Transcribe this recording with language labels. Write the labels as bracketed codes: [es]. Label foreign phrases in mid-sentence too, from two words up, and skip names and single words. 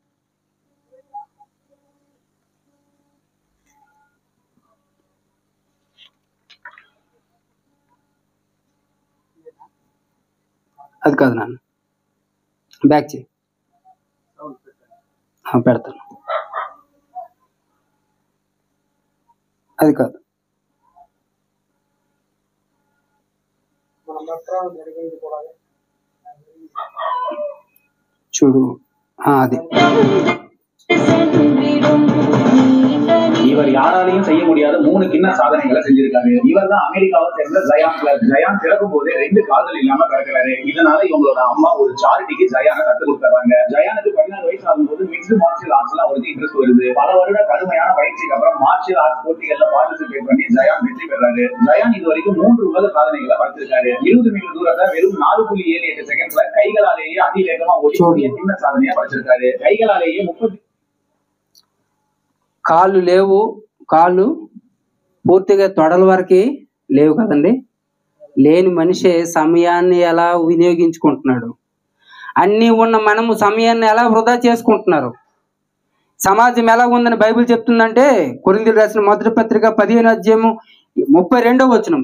[te] అది కాదు నాన్న, బ్యాక్ చేయి, పెడతాను. అది కాదు, చూడు, [ta] அது இவர் யாராலையும் செய்ய முடியாத 3 கிண்ண சாதனைகளை செஞ்சிருக்காரு. இவர் தான் அமெரிக்காவை சேர்ந்த ஜயான் கிளர்க். ஜயான் பிறக்கும் போதே 2 கால்கள் இல்லாம பிறக்கிறாரு. இதனால இவங்களோட அம்மா ஒரு சாரிட்டிக்கு ஜயானை கத்து கொடுத்துறாங்க. ஜயானுக்கு 14 வயசு ஆகும்போது [en] mixed martial arts [ta] அவருக்கு இன்ட்ரெஸ்ட் வருது. பல வருட கடுமையான பயிற்சிக்கு அப்புறம் [en] martial arts [ta] போட்டிகள்ல பார்ட்டிசிபேட் பண்ணி ஜயான் வெற்றி பெறாரு. ஜயான் இது வரைக்கும் 3 உலக சாதனைகளை படைச்சிருக்காரு. 20 மீட்டர் தூரத்தை வெறும் 4.78 செகண்ட்ல கைகளாலேயே அதிவேகமா ஓடி சின்ன சாதனையா படைச்சிருக்காரு. கைகளாலேயே 30 [te] కాళ్ళు లేవు, కాళ్ళు పూర్తిగా తొడల వరకు లేవు కదండి. లేని మనిషి సమయాన్ని ఎలా వినియోగించుకుంటున్నాడు? అన్నీ ఉన్న మనము సమయాన్ని ఎలా వృధా చేసుకుంటున్నారు? సమాజం ఎలా ఉందని బైబిల్ చెప్తుందంటే, కొరింథీయులకు రాసిన మొదటి పత్రిక 15వ అధ్యాయము 32వ వచనం.